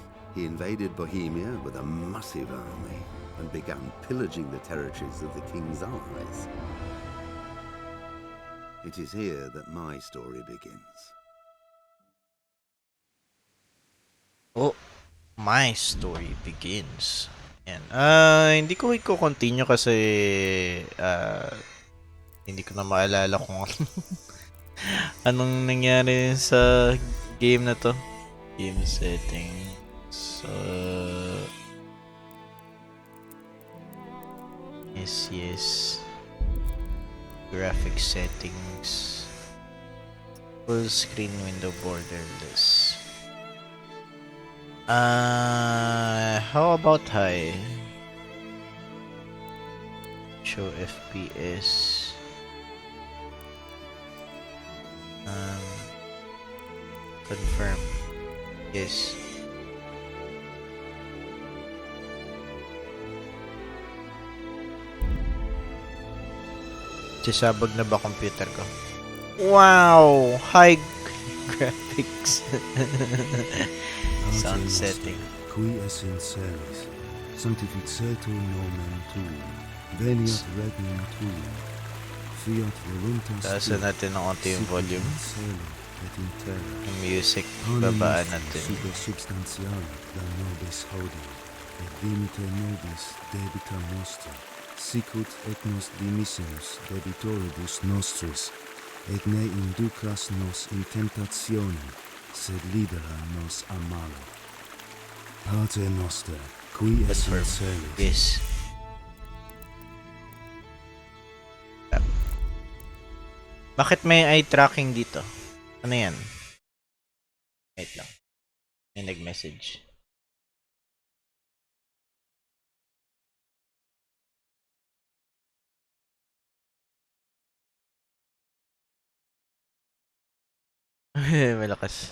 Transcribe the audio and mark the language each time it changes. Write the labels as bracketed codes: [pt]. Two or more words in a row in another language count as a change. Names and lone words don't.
[en] He invaded Bohemia with a massive army and began pillaging the territories of the king's allies. It is here that my story begins. Oh, my story begins. [tl] Yan. Hindi ko i-continue kasi hindi ko na maalala kung anong nangyari sa game na to. [en] Game settings. Yes. Graphic settings. Full screen window borderless. How about high? Show FPS. Confirm. Yes. [tl] Sisabog na ba computer ko? [en] Wow! High graphics. Sound setting. [la] Qui es in celis, sanctificetur nomen tuum, veniat regnum tuum, fiat voluntas [tl] Taasan natin ng konti yung volume. [la] in cielo et in terra. [tl] Yung music, [la] Panem [tl] babaan [la] nostrum [tl] natin. [la] super substantiale da nobis hodie, et dimite nobis debita nostra, sicut et nos dimissimus debitoribus nostris, et ne inducas nos in tentationem, sed libera nos a malo. Pater noster, qui es in [en] Confirm. [la] celis. [en] Yes. [tl] Bakit may [en] eye tracking [tl] dito? Ano yan? Wait lang. May nag-message. Malakas.